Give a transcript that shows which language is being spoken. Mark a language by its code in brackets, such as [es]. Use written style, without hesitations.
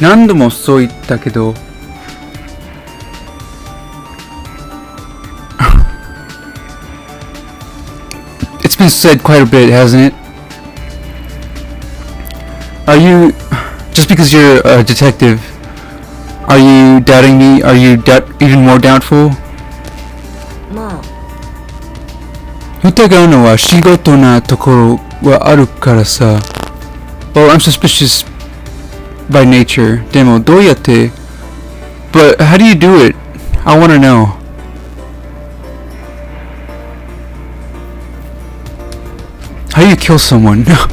[ja] 何度もそう言ったけど [en] It's been said quite a bit, hasn't it? Are you... Just because you're a detective, are you doubting me? Are you even more doubtful? [ja] まあ、疑うのは仕事なところはあるからさ。 [en] Well, I'm suspicious by nature. [ja] でもどうやって [en] But how do you do it? I want to know. How do you kill someone?